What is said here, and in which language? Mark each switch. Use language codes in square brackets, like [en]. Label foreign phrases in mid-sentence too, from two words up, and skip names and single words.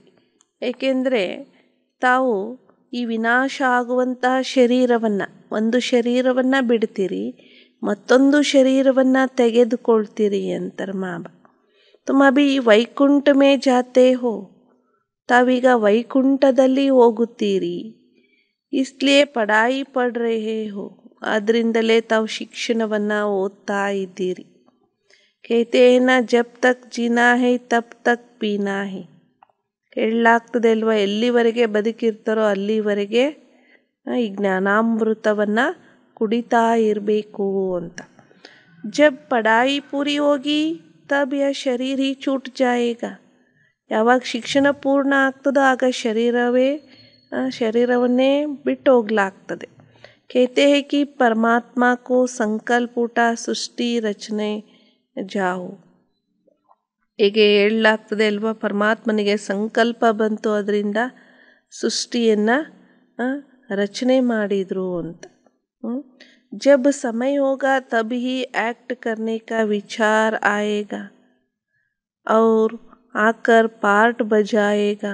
[kn] ಏಕೆಂದರೆ ತಾವು ಈ ವಿನಾಶ ಆಗುವಂತಹ ಶರೀರವನ್ನು, ಒಂದು ಶರೀರವನ್ನು ಬಿಡ್ತೀರಿ, ಮತ್ತೊಂದು ಶರೀರವನ್ನು ತೆಗೆದುಕೊಳ್ತೀರಿ ಅಂತಾರೆ ಮಾಬಾ. [hi] तुम अभी वैकुंठ में जाते हो, [kn] ತಾವೀಗ ವೈಕುಂಠದಲ್ಲಿ ಹೋಗುತ್ತೀರಿ. [hi] इसलिए पढ़ाई पढ़ रहे हो, [kn] ಆದ್ದರಿಂದಲೇ ತಾವು ಶಿಕ್ಷಣವನ್ನು ಓದ್ತಾ ಇದ್ದೀರಿ. [hi] कहते हैं ना, जब तक जीना है तब तक पीना है. [kn] ಹೇಳಲಾಗ್ತದೆ ಅಲ್ವಾ, ಎಲ್ಲಿವರೆಗೆ ಬದುಕಿರ್ತಾರೋ ಅಲ್ಲಿವರೆಗೆ ಈ ಜ್ಞಾನಾಮೃತವನ್ನು ಕುಡಿತಾ ಇರಬೇಕು ಅಂತ. [hi] जब पढ़ाई पूरी होगी तब ये शरीर ही छूट जाएगा. [kn] ಯಾವಾಗ ಶಿಕ್ಷಣ ಪೂರ್ಣ ಆಗ್ತದೋ ಆಗ ಶರೀರವನ್ನೇ ಬಿಟ್ಟು ಹೋಗ್ಲಾಗ್ತದೆ. [hi] कहते हैं कि परमात्मा को संकल्प उठा सृष्टि रचने जाओ. [kn] ಹೀಗೆ ಹೇಳಲಾಗ್ತದೆ ಅಲ್ವಾ, ಪರಮಾತ್ಮನಿಗೆ ಸಂಕಲ್ಪ ಬಂತು, ಅದರಿಂದ ಸೃಷ್ಟಿಯನ್ನು ರಚನೆ ಮಾಡಿದರು ಅಂತ. [hi] जब समय होगा तब ही एक्ट करने का विचार आएगा और आकर पार्ट बजाएगा.